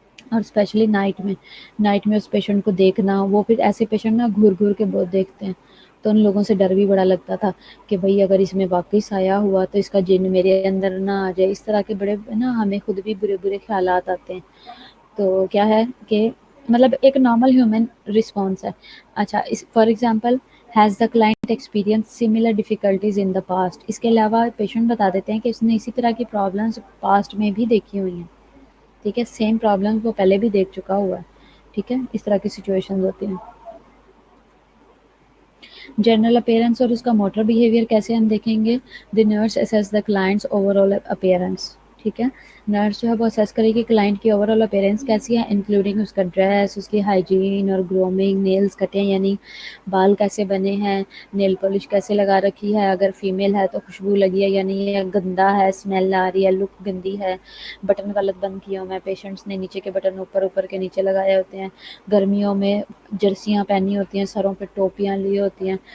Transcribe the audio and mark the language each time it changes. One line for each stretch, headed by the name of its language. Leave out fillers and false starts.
Urdu: اور especially night میں اس patient کو دیکھنا، وہ پھر ایسے پیشنٹ نا گھور گھور کے بہت دیکھتے ہیں، تو ان لوگوں سے ڈر بھی بڑا لگتا تھا کہ بھئی اگر اس میں واقعی سایہ ہوا تو اس کا جن میرے اندر نہ آ جائے. اس طرح کے بڑے نا ہمیں خود بھی برے برے خیالات آتے ہیں. تو کیا ہے کہ مطلب ایک نارمل ہیومن رسپانس ہے.
English: اچھا، for example has the client experience similar difficulties in the past.
Urdu: اس کے علاوہ پیشنٹ بتا دیتے ہیں کہ اس نے اسی طرح کی پرابلمس پاسٹ میں بھی دیکھی ہوئی ہیں. ٹھیک ہے، سیم پرابلم وہ پہلے بھی دیکھ چکا ہوا ہے. ٹھیک ہے، اس طرح کی سچویشن ہوتی ہیں. جنرل اپیرنس اور اس کا موٹر بیہیویئر کیسے ہم دیکھیں گے.
English: The nurse assess the clients overall appearance.
Urdu: ٹھیک ہے، نرس جو ہے وہ اسیس کرے گی کلائنٹ کی اوور آل اپیرنس کیسی ہے، انکلوڈنگ اس کا ڈریس، اس کی ہائیجین اور گرومنگ، نیلز کٹے یعنی بال کیسے بنے ہیں، نیل پالش کیسے لگا رکھی ہے، اگر فیمیل ہے تو خوشبو لگی ہے یا نہیں ہے، گندا ہے، اسمیل آ رہی ہے، لک گندی ہے، بٹن غلط بند کیے ہوئے ہیں پیشنٹس نے، نیچے کے بٹن اوپر کے نیچے لگائے ہوتے ہیں، گرمیوں میں جرسیاں پہنی ہوتی ہیں، سروں پہ ٹوپیاں لی ہوتی ہیں.